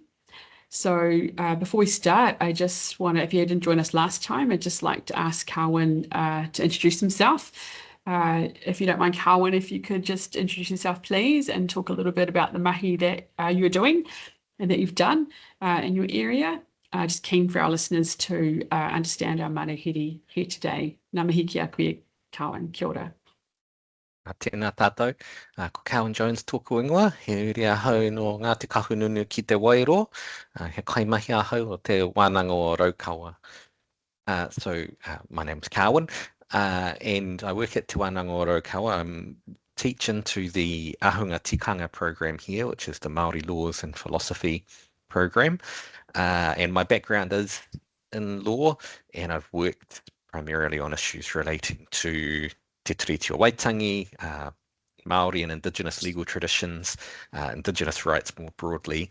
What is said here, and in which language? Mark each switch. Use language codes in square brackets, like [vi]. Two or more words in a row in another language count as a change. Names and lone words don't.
[en] So before we start, I just want to, if you didn't join us last time, I'd just like to ask Carwyn to introduce himself. If you don't mind, Carwyn, if you could just introduce yourself, please, and talk a little bit about the mahi that you're doing and that you've done in your area. Just keen for our listeners to understand our marehiri here today. [mi] Ngā mihi ki a koe, Carwyn. Kia ora. Tēnā tātou, ko Carwyn Jones tōku ingoa, he uri ahau no ngā te kahununu ki te wairo, he kaimahi ahau o te Wānanga o Raukawa. [en] So my name's Carwyn, and I work at Te Wānanga o Raukawa. I'm teaching to the Ahunga Tikanga program here, which is the Māori laws and philosophy program. And my background is in law, and I've worked primarily on issues relating to Te Tiriti o Waitangi, Māori and Indigenous legal traditions, Indigenous rights more broadly.